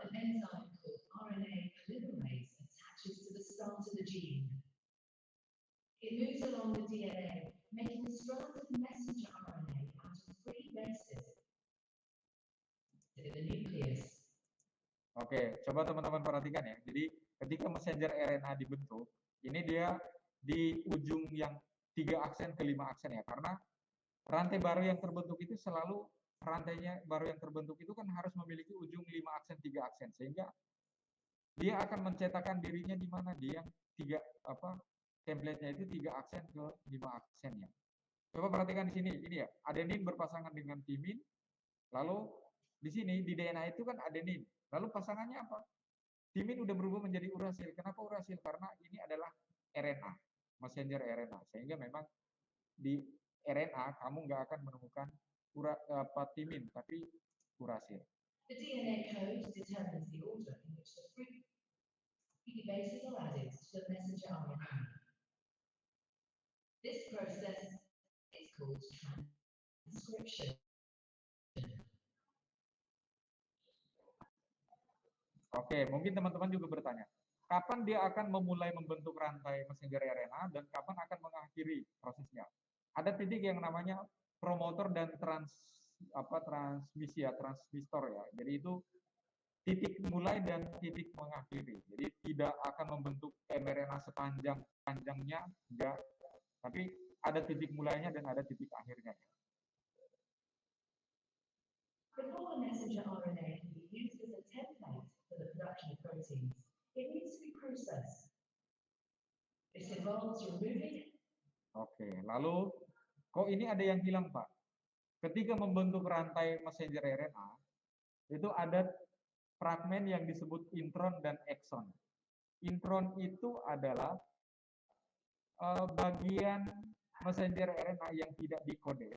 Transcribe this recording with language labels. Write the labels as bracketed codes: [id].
[en] an enzyme called RNA polymerase attaches to the start of the gene. It moves along the DNA, making strands of messenger RNA out of 3 bases to the nucleus. [id] Oke, coba teman-teman perhatikan ya. Jadi ketika messenger RNA dibentuk, ini dia di ujung yang 3 aksen ke 5 aksen ya, karena rantai baru yang terbentuk itu selalu rantainya baru yang terbentuk itu kan harus memiliki ujung 5 aksen 3 aksen sehingga dia akan mencetakkan dirinya di mana dia tiga template-nya itu 3 aksen ke 5 aksennya. Coba perhatikan di sini, ini ya, adenin berpasangan dengan timin, lalu di sini di DNA itu kan adenin, lalu pasangannya apa? Timin udah berubah menjadi urasil. Kenapa urasil? Karena ini adalah RNA, messenger RNA, sehingga memang di RNA kamu nggak akan menemukan timin, tapi urasil. [en] The DNA code determines the order in which the free bases are added to the messenger RNA. This process is called transcription. [id] Oke, mungkin teman-teman juga bertanya, kapan dia akan memulai membentuk rantai messenger RNA dan kapan akan mengakhiri prosesnya? Ada titik yang namanya promotor dan transmisi ya, transistor ya. Jadi itu titik mulai dan titik mengakhiri. Jadi tidak akan membentuk mRNA sepanjangnya, enggak. Tapi ada titik mulainya dan ada titik akhirnya. [en] Before the messenger RNA can be used as a template for the production of proteins, it needs to be processed. This involves removing. [id] Oke, lalu kok ini ada yang hilang, Pak? Ketika membentuk rantai messenger RNA, itu ada fragmen yang disebut intron dan exon. Intron itu adalah bagian messenger RNA yang tidak dikode.